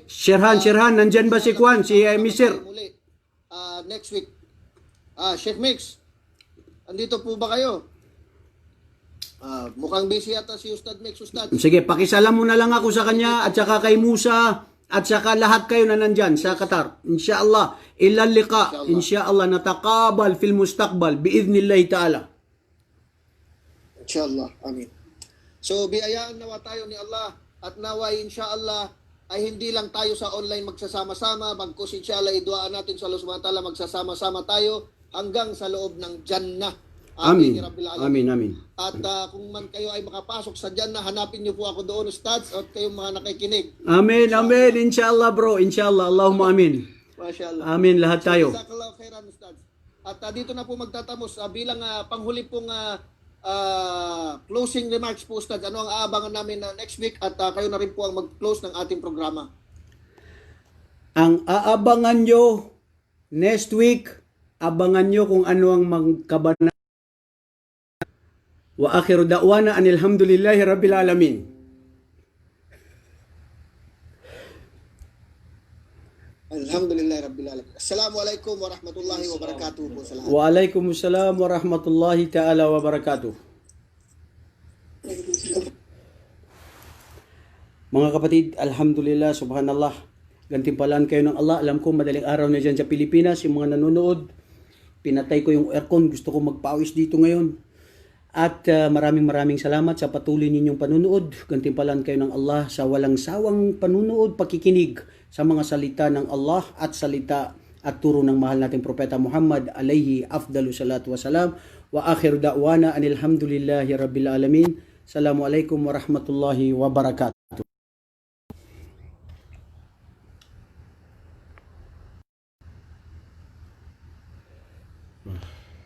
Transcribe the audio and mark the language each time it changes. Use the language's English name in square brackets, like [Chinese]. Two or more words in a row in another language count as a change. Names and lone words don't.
[Filipino] Sherhan, nandyan ba si Kwan, si Mr.? Muli, [English] next week. [Filipino] Sheikh Mix, andito po ba kayo? Mukhang busy yata si Ustad Mix, Ustad. Sige, pakisalam mo na lang ako sa kanya at saka kay Musa at saka lahat kayo na nandyan sa Qatar. [Arabic] إن شاء الله، إلى اللقاء. إن شاء الله، نتقابل في المستقبل بإذن الله تعالى. Insyaallah, amin. [Filipino] So, biyayaan nawa tayo ni Allah at naway insyaallah ay hindi lang tayo sa online magsasama-sama, bagkus insyaallah iduaan natin sa Allah [Arabic] سبحانه وتعالى [Filipino] magsasama-sama tayo hanggang sa loob ng Jannah. [Arabic] Amin. رب العالمين. Amin. [Filipino] At kung man kayo ay makapasok sa Jannah, hanapin niyo po ako doon, Ustads, at kayong mga nakikinig. [Arabic] Amin. إن شاء الله bro. إن شاء الله. اللهم آمين. ما شاء الله. [Filipino] Amin lahat tayo. [Arabic] جزاك الله خيرا, [Filipino] Ustads. At dito na po magtatapos bilang panghuli pong closing remarks po, Ustads. Ano ang aabangan namin [English] next week [Filipino] at kayo na rin po ang mag-close ng ating programa. Ang aabangan nyo [English] next week, [Filipino] abangan nyo kung ano ang magkabana. [Arabic] وآخر دعوانا أن الحمد لله رب العالمين. الحمد لله رب العالمين. السلام عليكم ورحمة الله وبركاته [Filipino] po sa lahat. [Arabic] وعليكم السلام ورحمة الله تعالى وبركاته. [Filipino] Mga kapatid, [Arabic] الحمد لله، سبحان الله. [Filipino] Gantimpalaan kayo ng Allah. Alam ko madaling araw na dyan sa Pilipinas, yung mga nanonood. Pinatay ko yung aircon, gusto ko magpawis dito ngayon. At maraming salamat sa patuloy ninyong panunood. Gantimpalaan kayo ng Allah sa walang sawang panunood, pakikinig sa mga salita ng Allah at salita at turo ng mahal nating Propeta Muhammad [Arabic] عليه أفضل الصلاة والسلام. وآخر دعوانا أن الحمد لله رب العالمين. السلام عليكم ورحمة الله وبركاته.